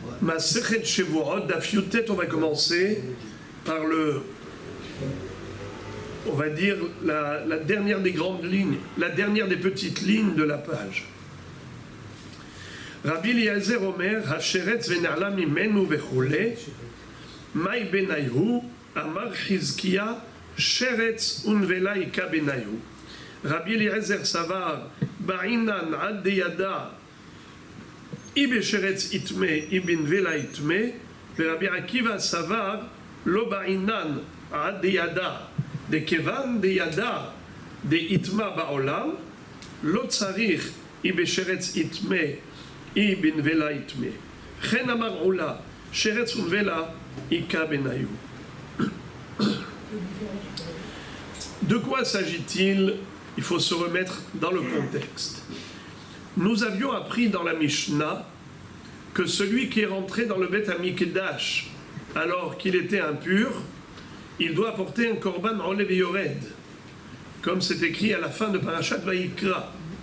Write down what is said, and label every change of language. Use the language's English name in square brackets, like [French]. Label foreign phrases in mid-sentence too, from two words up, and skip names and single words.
[Hebrew] מסכת שבועות, דף יט, [French] on va commencer par on va dire la dernière des grandes lignes, la dernière des petites lignes de la page. [Hebrew] רבי אליעזר אומר, השרץ ונעלם ממנו וכו, [Aramaic] מאי בינייהו, אמר חזקיה, שרץ ונבלה איכא בינייהו. רבי אליעזר סבר, בעינן עד דידע, אי בשרץ איטמי, אי בנבלה איטמי, רבי עקיבא סבר, לא בעינן עד דידע, דכיון דידע, דאיטמי בעלמא, לא צריך, אי בשרץ איטמי, אי בנבלה איטמי. כן אמר עולא, שרץ ונבלה איכא בינייהו. [French] De quoi s'agit-il? Il faut se remettre dans le contexte. Nous avions appris dans la Mishnah que celui qui est rentré dans le [Hebrew] בית המקדש [French] alors qu'il était impur, il doit apporter un [Hebrew] קרבן עולה ויורד, [French] comme c'est écrit à la fin de Parashat Vayikra.